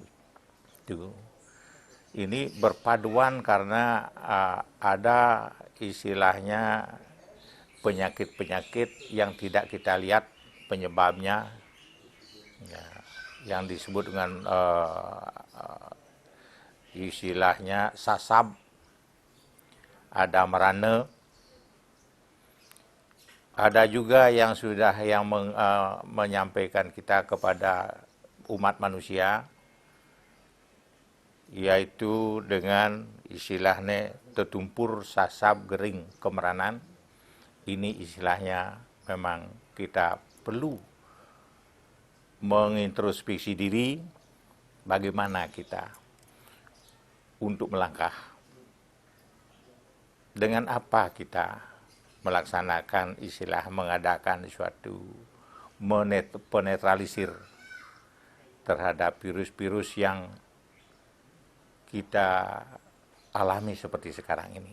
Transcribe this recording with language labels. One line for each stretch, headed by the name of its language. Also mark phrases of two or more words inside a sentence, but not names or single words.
Indonesian: ini berpaduan karena ada istilahnya penyakit-penyakit yang tidak kita lihat penyebabnya, ya, yang disebut dengan istilahnya sasab, ada merana, ada juga yang sudah menyampaikan kita kepada umat manusia, yaitu dengan istilahnya
Balinese: tetumpur sasab gering kemeranan.
Indonesian: Ini istilahnya memang kita perlu mengintrospeksi diri, bagaimana kita untuk melangkah. Dengan apa kita melaksanakan istilah mengadakan suatu penetralisir terhadap virus-virus yang kita alami seperti sekarang ini.